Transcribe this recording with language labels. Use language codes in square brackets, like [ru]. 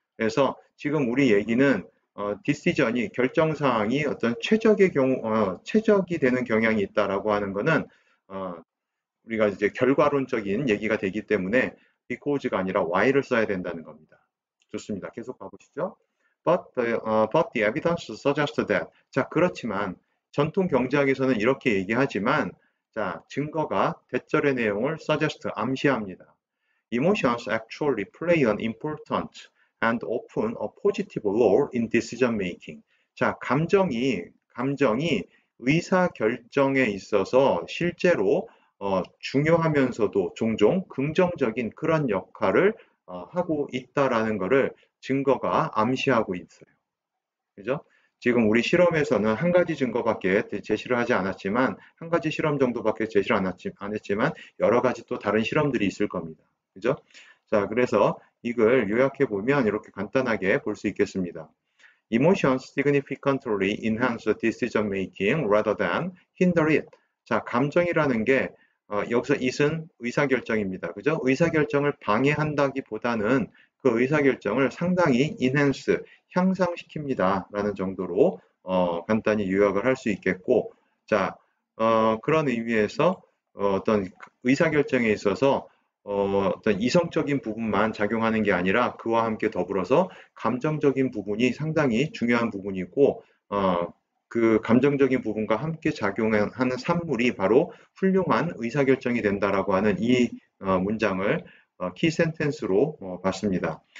[ko] 그래서 지금 우리 얘기는 decision이 결정사항이 어떤 최적의 경우 최적이 되는 경향이 있다라고 하는 거는 우리가 이제 결과론적인 얘기가 되기 때문에 because가 아니라 why를 써야 된다는 겁니다. 좋습니다. 계속 가보시죠. [en] But the evidence suggests that. [ko] 자, 그렇지만 전통 경제학에서는 이렇게 얘기하지만 자, 증거가 대절의 내용을 suggest, 암시합니다. [en] Emotions actually play an important and often a positive role in decision making. [ko] 자, 감정이 의사 결정에 있어서 실제로 중요하면서도 종종 긍정적인 그런 역할을 하고 있다라는 것을 증거가 암시하고 있어요. 그죠? 지금 우리 실험에서는 한 가지 증거밖에 제시를 하지 않았지만, 한 가지 실험 정도밖에 제시를 안 했지만, 여러 가지 또 다른 실험들이 있을 겁니다. 그죠? 자, 그래서 이걸 요약해 보면 이렇게 간단하게 볼 수 있겠습니다. [en] Emotions significantly enhance decision making rather than hinder it. [ko] 자, 감정이라는 게 여기서 it은 의사결정입니다. 그죠? 의사결정을 방해한다기보다는 그 의사결정을 상당히 enhance, 향상시킵니다. 라는 정도로 간단히 요약을 할 수 있겠고, 자, 그런 의미에서 어떤 의사결정에 있어서 어떤 이성적인 부분만 작용하는 게 아니라 그와 함께 더불어서 감정적인 부분이 상당히 중요한 부분이고, 그 감정적인 부분과 함께 작용하는 산물이 바로 훌륭한 의사결정이 된다라고 하는 이 문장을 키 센텐스로 봤습니다.